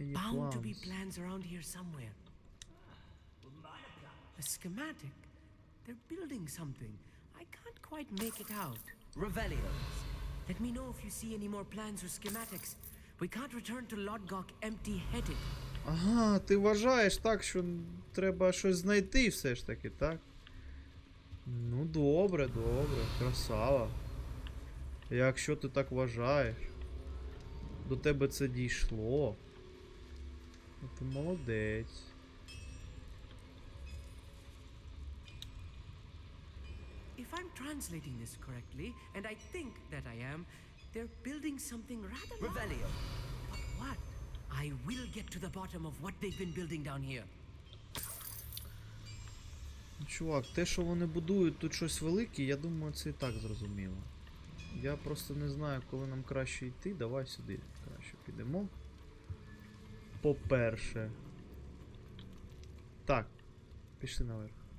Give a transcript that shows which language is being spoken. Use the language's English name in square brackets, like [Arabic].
[English] Bound to be [Ukrainian] план. [English] plans around here somewhere. A schematic. They're building something. I can't quite make it out. Revelio. Let me know if you see any more plans or schematics. We can't return to Lodgok empty-headed. [Ukrainian] Ага, ти вважаєш так, що треба щось знайти все ж таки, так? Ну, добре, добре, красава. Якщо ти так вважаєш, до тебе це дійшло. Ну, ти молодець. [English] If I'm translating this correctly, and I think that I am, they're building something rather Revelio. But what? I will get to the bottom of what they've been building down here. [Ukrainian] Чувак, те, що вони будують тут щось велике, я думаю, це і так зрозуміло. Я просто не знаю, коли нам краще йти. Давай сюди краще підемо. По-перше. Так, пішли наверх.